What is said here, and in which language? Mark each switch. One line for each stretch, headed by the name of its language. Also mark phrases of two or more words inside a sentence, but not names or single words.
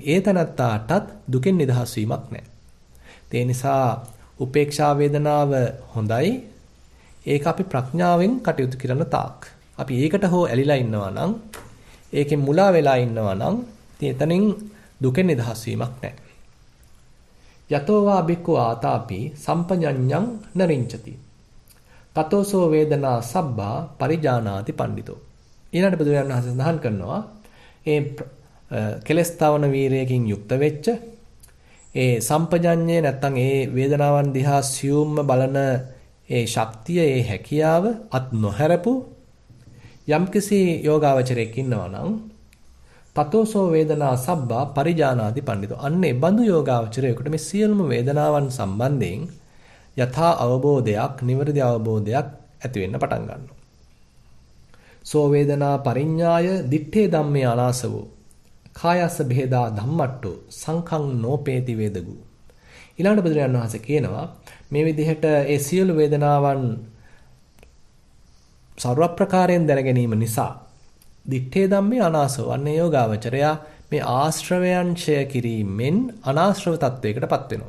Sinhala: ඒ තනත්තාටත් දුකෙන් නිදහස් වීමක් නැහැ. ඒ නිසා උපේක්ෂා වේදනාව හොඳයි. ඒක අපි ප්‍රඥාවෙන් කටයුතු කරන තාක්. අපි ඒකට හෝ ඇලිලා ඉන්නවා නම් ඒකෙන් මුලා වෙලා ඉන්නවා නම් එතනින් දුකෙන් නිදහස් වීමක් නැහැ.
Pali: යතෝ වා බික්ඛු ආතාපි සම්පඤ්ඤං නරින්චති. තතෝසෝ වේදනා සබ්බා පරිජානාති පණ්ඩිතෝ.
Sinhala: ඊළඟට බුදුරජාණන් වහන්සේ සඳහන් කරනවා ඒ කෙලස් තවන වීරයකින් යුක්ත වෙච්ච ඒ සම්පජඤ්ඤේ නැත්තම් ඒ වේදනාවන් දිහා සියුම්ම බලන ඒ ශක්තිය ඒ හැකියාව අත් නොහැරපු යම්කිසි යෝගාවචරයක් ඉන්නවා නම්
Pali: තතෝසෝ වේදනා සබ්බා පරිජානාති පණ්ඩිතෝ.
Sinhala: අන්නේ බඳු යෝගාවචරයකට මේ සියලුම වේදනාවන් සම්බන්ධයෙන් යථා අවබෝධයක්, නිවැරදි අවබෝධයක් ඇති වෙන්න පටන් ගන්නවා.
Pali: සෝ වේදනා පරිඤ්ඤාය දිත්තේ ධම්මේ අනාසවෝ කායස්ස බෙහෙදා ධම්මට්ටෝ සංඛං නෝපේති වේදගු.
Sinhala: ඊළඟට බුදුරජාණන් වහන්සේ කියනවා මේ විදිහට ඒ සියලු වේදනාවන් සර්ව ප්‍රකාරයෙන් දැන ගැනීම නිසා
Pali: දිත්තේ ධම්මේ අනාසව
Sinhala: අන්නේ යෝගාවචරයා මේ ආශ්‍රවයන් ඡය කිරීමෙන් අනාශ්‍රව තත්වයකටපත් වෙනවා.